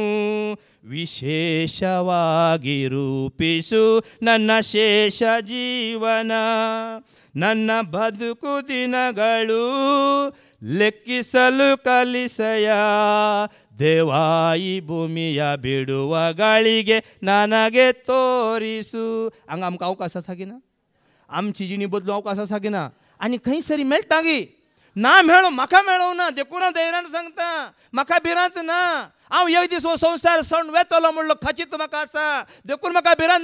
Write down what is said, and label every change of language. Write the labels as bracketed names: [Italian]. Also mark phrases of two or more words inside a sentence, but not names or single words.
[Kannada] ವಿಶೇಷವಾಗಿ ರೂಪಿಸು ನನ್ನ ಶೇಷ ಜೀವನ. ನನ್ನ ಬದುಕು ದಿನಗಳು ಲೆಕ್ಕಿಸಲು ಕಲಿಸಯ. ದೇವಾ ಈ ಭೂಮಿಯ ಬಿಡುವ ಗಳಿಗೆ ನನಗೆ तोरिसू. [Konkani] हांगा आमकां अवकाश आसा की ना? आमची जिणी बदलू अवकाश आसा की ना? आनी खंय सरी मेळटा गी ना मेळो म्हाका मेळों ना. देखून हांव धैर्यान सांगता म्हाका भिरांत ना. हांव एक दीस हो संवसार सोडून वेतलो म्हणलो खचित म्हाका आसा. देखून म्हाका भिरांत ना.